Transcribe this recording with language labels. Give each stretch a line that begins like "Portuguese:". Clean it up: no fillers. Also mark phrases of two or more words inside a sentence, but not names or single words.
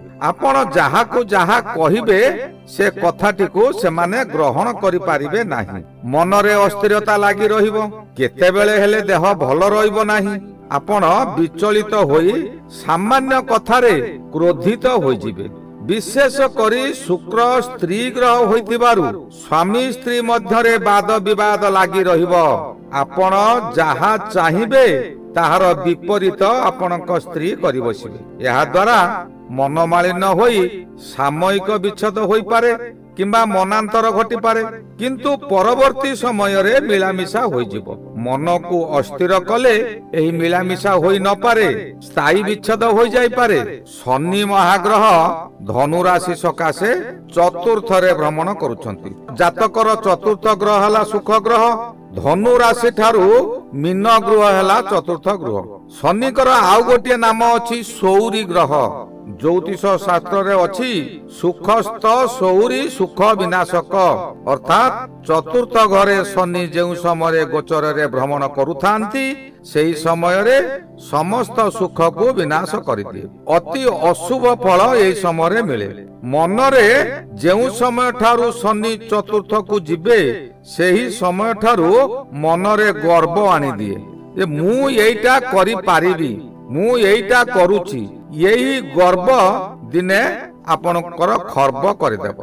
Odia: ଆପଣ ଯାହା କୁ ଯାହା କହିବେ ସେ କଥାଟି କୁ ସେମାନେ ଗ୍ରହଣ କରି ପାରିବେ ନାହିଁ। ମନ ରେ ଅସ୍ଥିରତା ଲାଗି ରହିବ, କେତେବେଳେ ହେଲେ ଦେହ ଭଲ ରହିବ ନାହିଁ। ଆପଣ ବିଚଳିତ ହୋଇ ସାମାନ୍ୟ କଥାରେ କ୍ରୋଧିତ ହୋଇ ଯିବେ। ବିଶେଷ କରି ଶୁକ୍ର ସ୍ତ୍ରୀ ଗ୍ରହ ହୋଇଥିବାରୁ ସ୍ୱାମୀ ସ୍ତ୍ରୀ ମଧ୍ୟରେ ବାଦ ବିବାଦ ଲାଗି ରହିବ। ଆପଣ ଯାହା ଚାହିଁବେ ତାହାର ବିପରୀତ ଆପଣଙ୍କ ସ୍ତ୍ରୀ କରି ବସିବେ। ଏହା ଦ୍ୱାରା ମନମାଳିନ୍ୟ ହୋଇ ସାମୟିକ ବିଚ୍ଛେଦ ହୋଇ ପାରେ କିମ୍ବା ମନାନ୍ତର ଘଟି ପାରେ, କିନ୍ତୁ ପରବର୍ତ୍ତୀ ସମୟ ରେ ମିଳାମିଶା ହୋଇ ଯିବ। ମନ କୁ ଅସ୍ଥିର କଲେ ଏହି ମିଳାମିଶା ହୋଇ ନ ପାରେ, ସ୍ଥାୟୀ ବିଚ୍ଛେଦ ହୋ ଯାଇ ପାରେ। ଶନି ମହାଗ୍ରହ ଧନୁ ରାଶି ସକାଶେ ଚତୁର୍ଥ ରେ ଭ୍ରମଣ କରୁଛନ୍ତି। ଜାତକର ଚତୁର୍ଥ ଗ୍ରହ ହେଲା ସୁଖ ଗ୍ରହ, ଧନୁ ରାଶି ଠାରୁ ମୀନ ଗ୍ରହ ହେଲା ଚତୁର୍ଥ ଗ୍ରହ। ଶନିଙ୍କର ଆଉ ଗୋଟେ ନାମ ଅଛି ସୌରି ଗ୍ରହ। ଜ୍ୟୋତିଷ ଶାସ୍ତ୍ର ରେ ଅଛି ସୁଖସ୍ଥ ସୌରି ସୁଖ ବିନାଶକ, ଅର୍ଥାତ ଚତୁର୍ଥ ଘରେ ଶନି ଯେଉଁ ସମୟ ଗୋଚର ରେ ଭ୍ରମଣ କରୁଥାନ୍ତି ସେହି ସମୟ ରେ ସମସ୍ତ ସୁଖ କୁ ବିନାଶ କରିଦିଏ। ଅତି ଅଶୁଭ ଫଳ ଏହି ସମୟ ରେ ମିଳେ। ମନ ରେ ଯେଉଁ ସମୟ ଠାରୁ ଶନି ଚତୁର୍ଥ କୁ ଯିବେ ସେହି ସମୟ ଠାରୁ ମନ ରେ ଗର୍ବ ଆଣି ଦିଏ ଯେ ମୁଁ ଏଇଟା କରି ପାରିବି, ମୁଁ ଏଇଟା କରୁଛି। ଏହି ଗର୍ବ ଦିନେ ଆପଣକର ଖର୍ବ କରିଦେବ।